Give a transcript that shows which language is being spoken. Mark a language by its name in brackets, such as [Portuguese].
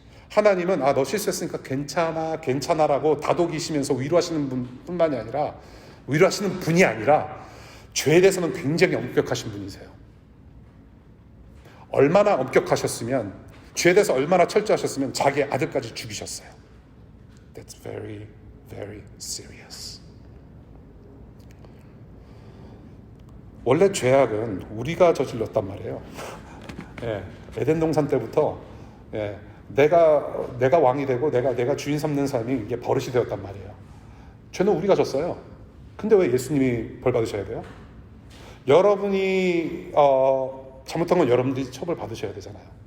[Korean] 하나님은 너 실수했으니까 괜찮아라고 다독이시면서 위로하시는 뿐만이 아니라 위로하시는 분이 아니라 죄에 대해서는 굉장히 엄격하신 분이세요. 얼마나 엄격하셨으면, 죄에 대해서 얼마나 철저하셨으면 자기 아들까지 죽이셨어요. [English] That's very, very serious. [Korean] 원래 죄악은 우리가 저질렀단 말이에요. 예, 에덴 동산 때부터 내가 왕이 되고 내가 주인 삼는 삶이 이게 버릇이 되었단 말이에요. 죄는 우리가 졌어요. 근데 왜 예수님이 벌 받으셔야 돼요? 여러분이 잘못한 건 여러분들이 처벌 받으셔야 되잖아요.